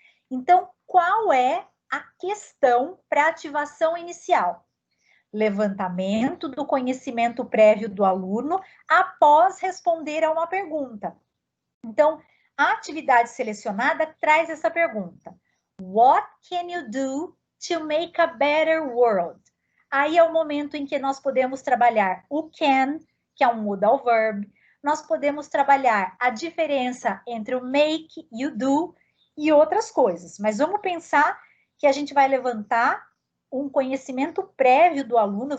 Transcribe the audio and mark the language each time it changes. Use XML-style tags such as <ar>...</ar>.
<pt>Então, qual é a questão para a ativação inicial? Levantamento do conhecimento prévio do aluno após responder a uma pergunta. Então, a atividade selecionada traz essa pergunta.</pt> <en>What can you do to make a better world?</en> <pt>Aí é o momento em que nós podemos trabalhar o can, que é um modal verb. Nós podemos trabalhar a diferença entre o make e o do e outras coisas. Mas vamos pensar que a gente vai levantar um conhecimento prévio do aluno.</pt>